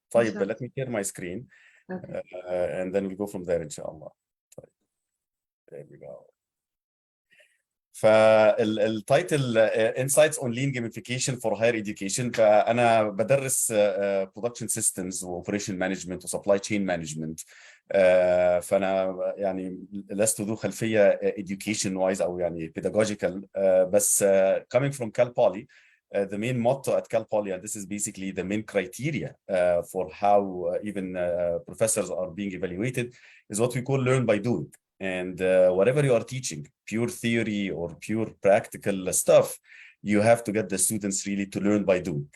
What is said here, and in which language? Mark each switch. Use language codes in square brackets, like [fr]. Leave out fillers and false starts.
[ar] طيب [en] let me share my screen and then we'll go from there [ar] ان شاء الله. طيب [en] there we go. [ar] فالتايتل [en] Insights on Lean Gamification for Higher Education. [ar] فأنا بدرس [en] Production Systems و Operation Management و Supply Chain Management. [ar] فأنا يعني لست ذو خلفية [en] education wise [ar] أو يعني pedagogical، بس [en] coming from Cal Poly. The main motto at Cal Poly, and this is basically the main criteria for how even professors are being evaluated, is what we call learn by doing. And whatever you are teaching, pure theory or pure practical stuff, you have to get the students really to learn by doing.